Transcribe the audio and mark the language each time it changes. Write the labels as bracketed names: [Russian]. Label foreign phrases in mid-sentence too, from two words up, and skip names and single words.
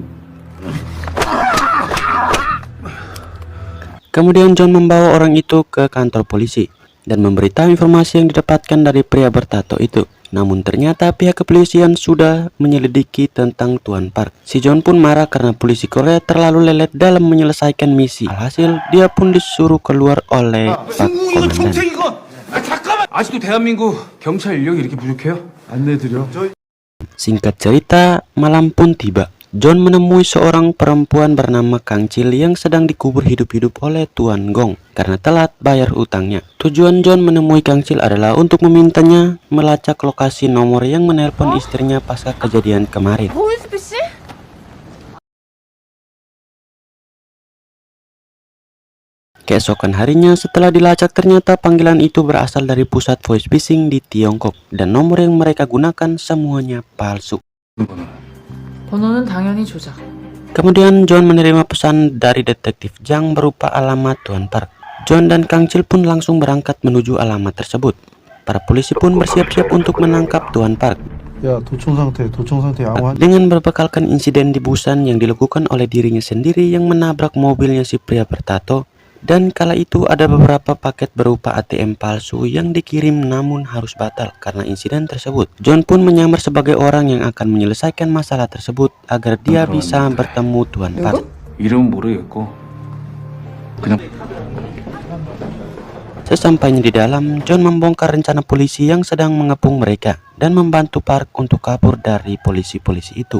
[Indonesian] Kemudian John membawa orang itu ke kantor polisi dan memberitahu informasi yang didapatkan dari pria bertato itu. Namun ternyata pihak kepolisian sudah menyelidiki tentang Tuan Park. Si John pun marah karena polisi Korea terlalu lelet dalam menyelesaikan misi. Alhasil dia pun disuruh keluar oleh Pak Komandan. [Korean] 잠깐만! 아직도 대한민국 경찰 인력이 이렇게 부족해요? 안내드려. [Indonesian] Singkat cerita, malam pun tiba. John menemui seorang perempuan bernama Kang Chil yang sedang dikubur hidup-hidup oleh Tuan Gong karena telat bayar utangnya. Tujuan John menemui Kang Chil adalah untuk memintanya melacak lokasi nomor yang menelpon istrinya pasca kejadian kemarin. [Korean] 보이스피싱? [Indonesian] Keesokan harinya setelah dilacak ternyata panggilan itu berasal dari pusat [English] voice phishing [Indonesian] di Tiongkok dan nomor yang mereka gunakan semuanya palsu. [Korean] 번호는 당연히 조작. [Indonesian] Kemudian John menerima pesan dari detektif Jang berupa alamat Tuan Park. John dan Kang Chil pun langsung berangkat menuju alamat tersebut. Para polisi pun bersiap-siap untuk menangkap Tuan Park. [Korean] 야, 도청 상태 아무 [Indonesian] Dengan berbekalkan insiden di Busan yang dilakukan oleh dirinya sendiri yang menabrak mobilnya si pria bertato, dan kala itu ada beberapa paket berupa ATM palsu yang dikirim namun harus batal karena insiden tersebut. John pun menyamar sebagai orang yang akan menyelesaikan masalah tersebut agar dia bisa bertemu Tuan Park. [Korean] 이름은 모르겠고 그냥 [Indonesian] Sesampainya di dalam, John membongkar rencana polisi yang sedang mengepung mereka dan membantu Park untuk kabur dari polisi-polisi itu.